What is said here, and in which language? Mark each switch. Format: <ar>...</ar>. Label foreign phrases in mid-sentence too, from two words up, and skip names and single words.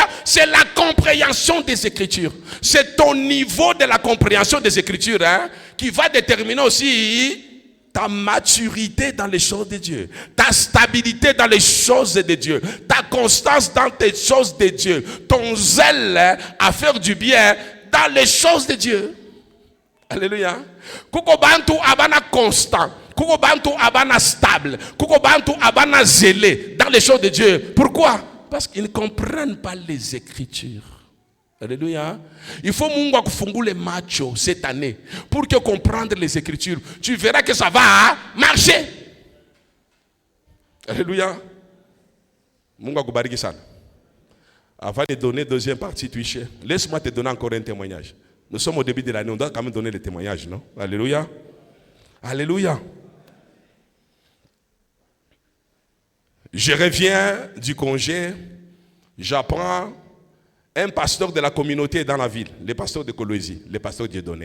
<fr>C'est la compréhension des Écritures. C'est ton niveau de la compréhension des Écritures qui va déterminer aussi ta maturité dans les choses de Dieu, ta stabilité dans les choses de Dieu, ta constance dans les choses de Dieu, ton zèle à faire du bien dans les choses de Dieu. Alléluia.</fr> <sw>Kuko bantu abana constant, kuko bantu abana stable, kuko bantu abana zélé</sw> <fr>dans les choses de Dieu. Pourquoi? Parce qu'ils ne comprennent pas les Écritures. Alléluia. Il faut</fr> <sw>mungu kufungule macho</sw> <fr>cette année pour que comprendre les Écritures. Tu verras que ça va marcher. Alléluia.</fr> <sw>Mungu akubariki sana.</sw> <fr>Avant de donner deuxième partie, laisse-moi te donner encore un témoignage. Nous sommes au début de l'année, on doit quand même donner le témoignage, non? Alléluia. Alléluia. Je reviens du congé, j'apprends un pasteur de la communauté dans la ville, le pasteur de Colosie, le pasteur Dieudonné.</fr>